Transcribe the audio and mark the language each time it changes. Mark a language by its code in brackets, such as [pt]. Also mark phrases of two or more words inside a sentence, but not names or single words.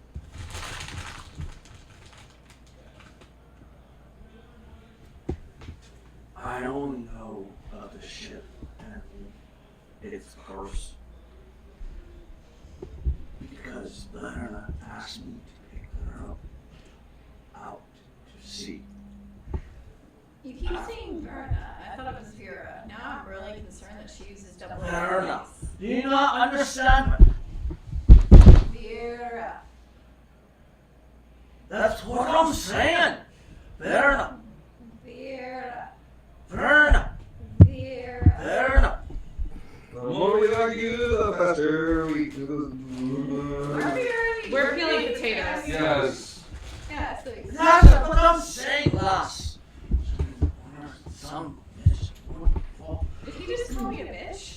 [en] I only know of the ship and its curse because Lerna asked me to pick her up out to sea. You keep saying Verna. I thought it was Vera. Now I'm really concerned that she uses double Verna. V's. Do you not understand me? Vera. That's what I'm saying. Verna. Vera. Verna. Vera. Verna. The more we argue, the faster we. We're peeling potatoes. Yes. Yeah, so That's what I'm saying, lass. Some bitch would fall. Did he just call me a bitch?